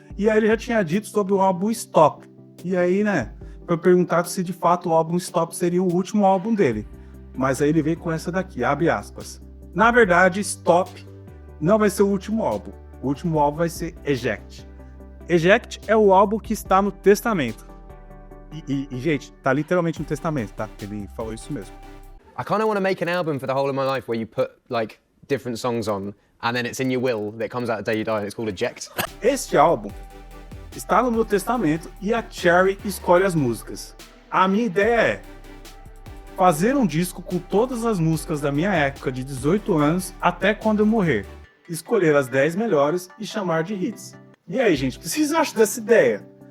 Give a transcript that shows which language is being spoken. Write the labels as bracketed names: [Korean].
[Portuguese] E aí ele já tinha dito sobre o álbum Stop. E aí, né, foi perguntado se de fato o álbum Stop seria o último álbum dele. Mas aí ele veio com essa daqui, abre aspas. Na verdade, Stop não vai ser o último álbum. O último álbum vai ser Eject. Eject é o álbum que está no Testamento. E gente, tá literalmente no Testamento, tá? Ele falou isso mesmo. [English] I kind of want to make an album for the whole of my life where you put like different songs on and then it's in your will that comes out the day you die and it's called Eject. [Portuguese] Este álbum está no meu testamento e a Cherry escolhe as músicas. A minha ideia é fazer um disco com todas as músicas da minha época de 18 anos até quando eu morrer. Escolher as 10 melhores e chamar de hits. E aí, gente, o que vocês acham dessa ideia?